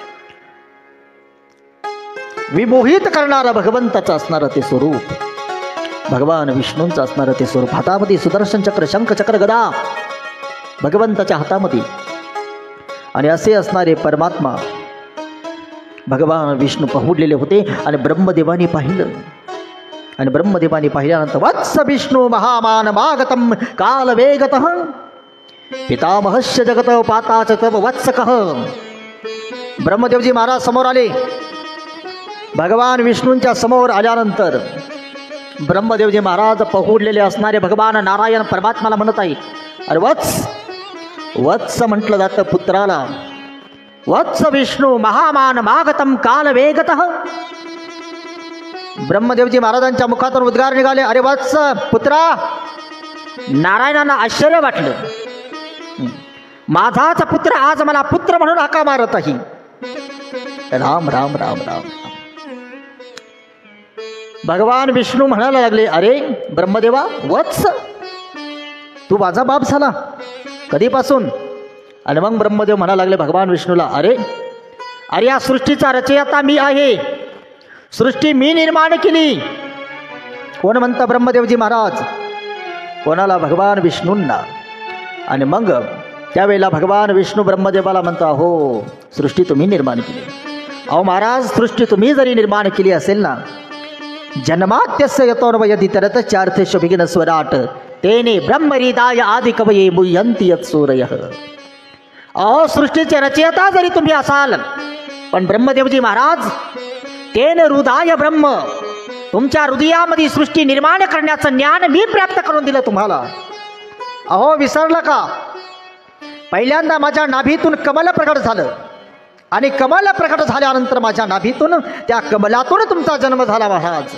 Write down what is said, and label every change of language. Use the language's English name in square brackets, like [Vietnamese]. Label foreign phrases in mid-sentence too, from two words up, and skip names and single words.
[Marathi] विमोहित करणारं भगवंताचं असणारं ते स्वरूप, भगवान विष्णूंचं असणारं ते स्वरूप. हातामध्ये सुदर्शन चक्र, शंख चक्र, गदा भगवंताच्या हातामध्ये. आणि असे असणारे परमात्मा भगवान विष्णू पहुडलेले होते आणि ब्रह्मदेवाने पाहिलं आणि ब्रह्मदेवाने पाहिल्यानंतर [Sanskrit] वत्स विष्णू महामान मागतम काल वेगत पितामहस्य जगत पाताच तव वत्सकः. [Marathi] ब्रह्मदेवजी महाराज समोर आले. भगवान विष्णूंच्या समोर आल्यानंतर ब्रह्मदेवजी महाराज पहुडलेले असणारे भगवान नारायण परमात्माला म्हणत आहे, अरे वत्स, वत्स म्हटलं जातं पुत्राला. [Sanskrit] वत्स विष्णू महामान मागतम काल वेगतः. [Marathi] ब्रह्मदेवजी महाराजांच्या मुखातून उद्गार निघाले, अरे वत्स पुत्रा. नारायणांना आश्चर्य वाटलं, माझाच पुत्र आज मला पुत्र म्हणून हाका मारत आहे. राम राम राम राम. भगवान विष्णू म्हणायला लागले, अरे ब्रह्मदेवा वत्स, तू माझा बाप झाला कधीपासून? आणि मग ब्रह्मदेव म्हणायला लागले भगवान विष्णूला, अरे अरे या सृष्टीचा रचयिता मी आहे. सृष्टी मी निर्माण केली. कोण म्हणतं? ब्रह्मदेवजी महाराज. कोणाला? भगवान विष्णूंना. आणि मग त्यावेळेला भगवान विष्णू ब्रह्मदेवाला म्हणतो, हो सृष्टी तुम्ही निर्माण केली. अहो महाराज, सृष्टी तुम्ही जरी निर्माण केली असेल ना, [Sanskrit] जन्मात्यस्य यतोर्वयति तरत चार्थेषु विघ्न स्वराट तेने ब्रह्महृदाय आदि कवये मुह्यन्ति यत्सूरयः. [Marathi] अहो सृष्टीचे रचयिता जरी तुम्ही असाल, पण ब्रह्मदेवजी महाराज [Sanskrit] तेन हृदाय ब्रह्म, [Marathi] तुमच्या हृदयामध्ये सृष्टी निर्माण करण्याचं ज्ञान मी प्राप्त करून दिलं तुम्हाला. अहो विसरलं का? पहिल्यांदा माझ्या नाभीतून कमल प्रकट झालं आणि कमल प्रकट झाल्यानंतर माझ्या नाभीतून त्या कमलातून तुमचा जन्म झाला महाराज.